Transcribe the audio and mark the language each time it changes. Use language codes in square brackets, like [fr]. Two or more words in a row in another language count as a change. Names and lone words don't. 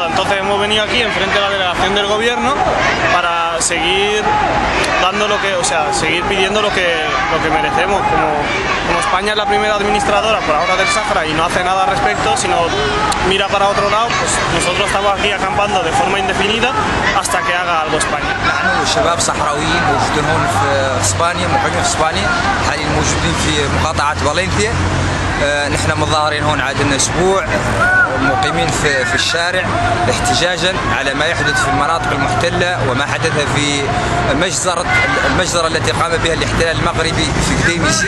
[es] Entonces hemos venido aquí enfrente de la delegación del gobierno para seguir dando seguir pidiendo lo que merecemos. Como España es la primera administradora por ahora del Sáhara y no hace nada al respecto, sino mira para otro lado, pues nosotros estamos aquí acampando de forma indefinida hasta que haga algo España. [ar] نحن شباب صحراويين موجودين هون في اسبانيا، مقيمين في اسبانيا، حاليا موجودين في مقاطعة فالنسيا. نحن متظاهرين هون عادنا اسبوع، مقيمين في الشارع احتجاجا على ما يحدث في المناطق المحتلة وما حدث في المجزرة التي قام بها الاحتلال المغربي في قديميسي.